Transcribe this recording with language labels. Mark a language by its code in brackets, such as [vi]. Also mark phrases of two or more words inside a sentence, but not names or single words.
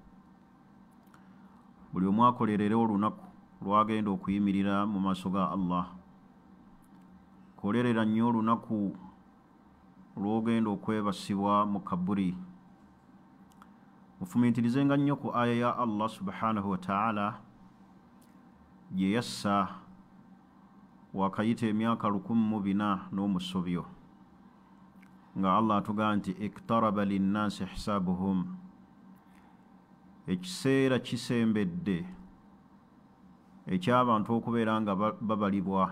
[lg] Buli omu akolerere olunaku lwagenda okuyimirira mu maaso ga Allah. Kolerera nnyo olunaku lwogenda okwebasibwa mu kaburi. Mufumintirizenga nnyo ku aya ya [ar] الله سبحانه وتعالى [lg] gye yassa wakayita emyaka 1400 n'omusobyo, nga Allah atuga nti [ar] اقترب للناس حسابهم, [lg] ekiseera kisembedde eky'abantu okubeera nga babalibwa.